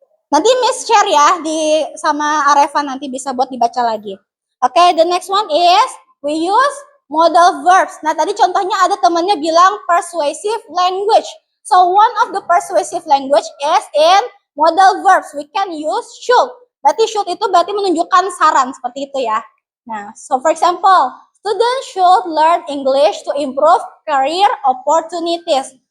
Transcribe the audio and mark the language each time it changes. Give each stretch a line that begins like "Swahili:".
Indonesian: Nanti Miss share ya sama Areva, nanti bisa buat dibaca lagi.
English: Oke, the next one is we use modal verbs.
Indonesian: Nah, tadi contohnya ada temannya bilang persuasive language.
English: So one of the persuasive language is in modal verbs. We can use should.
Indonesian: Berarti should itu berarti menunjukkan saran seperti itu ya.
English: Nah, so for example, students should learn English to improve career opportunities.